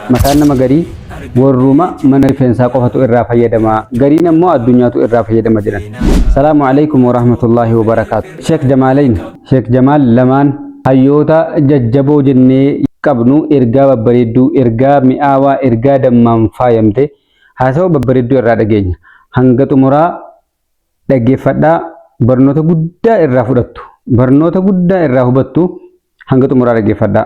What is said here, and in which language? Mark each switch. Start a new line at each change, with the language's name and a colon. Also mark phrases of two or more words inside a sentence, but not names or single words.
Oromo: mataan nama garii warruma mana rifeensaa qofatu irraa fayyadama gariin ammoo addunyaatu irraa fayyadama jedhan.
Arabic: السلام عليكم ورحمة الله وبركاته.
Oromo: Sheekh Jamaalayn Sheekh Jamaal lamaan hayyoota jajjaboo jennee qabnu ergaa babbareedduu ergaa mi'aawaa ergaa dammaan faayamte haasawaa babbareedduu irraa dhageenya. Hanga xumuraa dhaggeeffadhaa barnoota guddaa irraa fudhattu barnoota guddaa irraa hubattu hanga xumuraa dhaggeeffadhaa.